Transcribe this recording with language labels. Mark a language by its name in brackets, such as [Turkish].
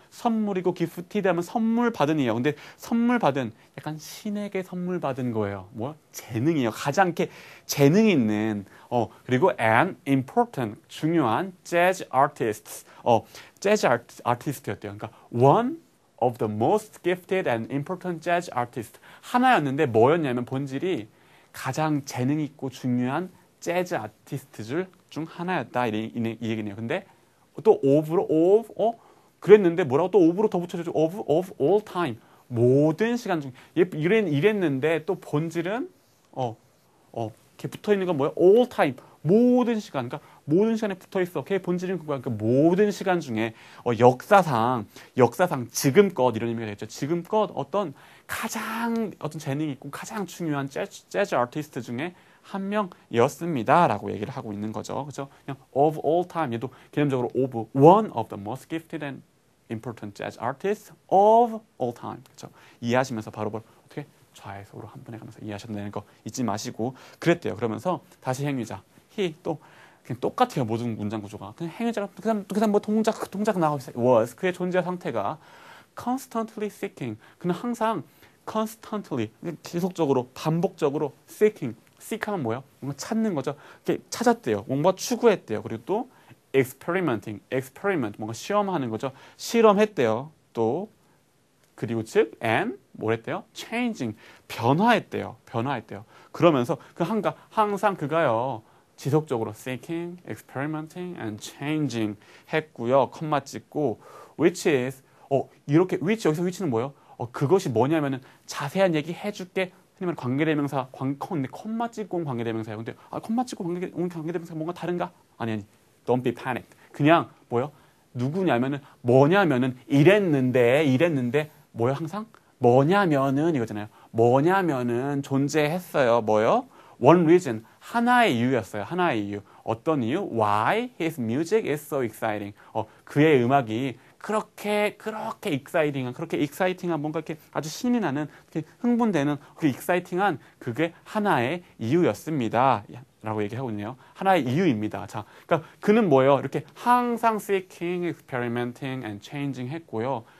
[Korean] 선물이고 gifted 하면 선물 받은이에요. 근데 선물 받은, 약간 신에게 선물 받은 거예요. 뭐? 재능이에요. 가장 이렇게 재능 있는, 그리고 [English] an important, [Korean] 중요한 jazz artists, jazz artist였대요. 그러니까 [English] one of the most gifted and important jazz artists. [Korean] 하나였는데 뭐였냐면 본질이 가장 재능 있고 중요한 재즈 아티스트 중 하나였다 이 얘기네요. 근데 또 of로 그랬는데 뭐라고 또 of로 더 붙여줘. [English] of all time [Korean] 모든 시간 중 이랬는데 또 본질은 이렇게 붙어 있는 건 뭐야? all time 모든 시간. 그러니까 모든 시간에 붙어 있어. 걔 본질은 그거야. 그러니까 모든 시간 중에 역사상 지금껏 이런 의미가 되겠죠. 지금껏 가장 재능이 있고 가장 중요한 재즈 아티스트 중에 한 명이었습니다라고 얘기를 하고 있는 거죠. 그죠? 그냥 [English] of all time [Korean] 얘도 개념적으로 [English] of one of the most gifted and important jazz artists of all time. [Korean] 그죠? 이해하시면서 바로 어떻게 좌에서로 한 번에 가면서 이해하셔야 거 잊지 마시고 그랬대요. 그러면서 다시 행위자 he 또 그냥 똑같아요. 모든 문장 구조가 그냥 행위자가 그다음 뭐 동작 나오고 있어요. was 그의 존재 상태가 [English] constantly seeking [Korean] 그는 항상 constantly 지속적으로 반복적으로 seeking seek하면 뭐예요? 뭔가 찾는 거죠. 이렇게 찾았대요. 뭔가 추구했대요. 그리고 또 experiment 뭔가 시험하는 거죠. 실험했대요. 또 그리고 즉 and 뭐랬대요? changing 변화했대요. 그러면서 항상 그가요. 지속적으로 [English] seeking, experimenting and changing [Korean] 했고요. 컴마 찍고 which is 이렇게 which 여기서 which는 뭐예요? 그것이 뭐냐면은 자세한 얘기 해줄게. 흔히 말하는 관계대명사, 컴마 찍고 온 관계대명사예요. 근데 컴마 찍고 온 관계대명사가 뭔가 다른가? 아니. [English] Don't be panicked. [Korean] 그냥 뭐요? 누구냐면은 뭐냐면은 이랬는데 뭐요? 항상 뭐냐면은 이거잖아요. 뭐냐면은 존재했어요. 뭐요? One reason. 하나의 이유였어요. 하나의 이유. 어떤 이유? [English] Why his music is so exciting. [Korean] 그의 음악이 그렇게 익사이팅한 뭔가 이렇게 아주 신이 나는 흥분되는 그 익사이팅한 그게 하나의 이유였습니다. 라고 얘기하고 있네요. 하나의 이유입니다. 자, 그러니까 그는 뭐예요? 이렇게 항상 [English] seeking, experimenting and changing [Korean] 했고요.